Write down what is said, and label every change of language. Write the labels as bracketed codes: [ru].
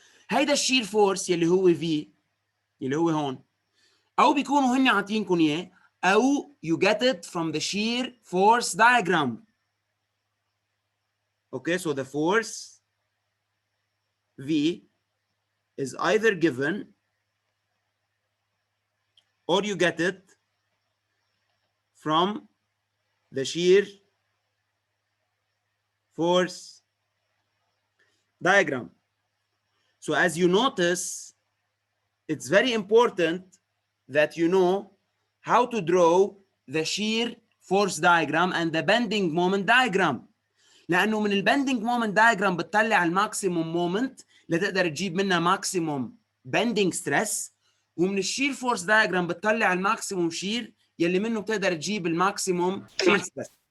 [ar] هيدا الشير فورس يلي هو في يلي هو هون، او بيكونوا هن عاطينكم اياه، او [en] you get it from the shear force diagram. Okay, so the force V is either given or you get it from the shear force diagram. So as you notice, it's very important that you know how to draw the shear force diagram and the bending moment diagram. [ar] لأنه من البندنج مومنت دايجرام بتطلع الماكسيموم مومنت لتقدر تجيب منها ماكسيموم بندنج ستريس، ومن الشير فورس دايجرام بتطلع الماكسيموم شير يلي منه بتقدر تجيب الماكسيموم شير ستريس.